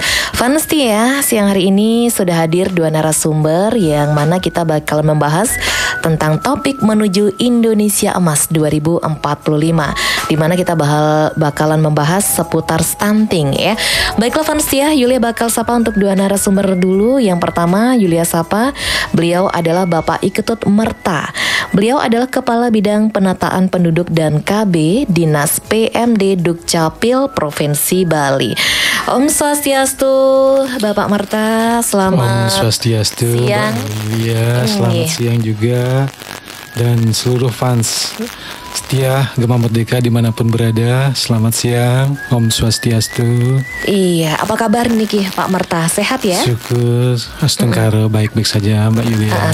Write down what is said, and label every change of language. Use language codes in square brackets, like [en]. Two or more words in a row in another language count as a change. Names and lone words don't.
[id] Fans ya, siang hari ini sudah hadir 2 narasumber yang mana kita bakal membahas tentang topik menuju Indonesia Emas 2045, di mana kita bakalan membahas seputar stunting ya. Baiklah fans ya, Yulia bakal sapa untuk 2 narasumber dulu. Yang pertama Yulia sapa, beliau adalah Bapak Iketut Merta. Beliau adalah Kepala Bidang Penataan Penduduk dan KB Dinas PMD Dukcapil Provinsi Bali. [sa] Om Swastiastu, [id] Bapak Merta, selamat [sa] Om Swastiastu, [id] siang. Iya, selamat siang juga. Dan seluruh fans setia Gema Merdeka dimanapun berada, selamat siang, [sa] Om Swastiastu. [id] Iya, apa kabar Niki Pak Merta? Sehat ya? Syukur, astengkara, baik-baik saja Mbak Yulia.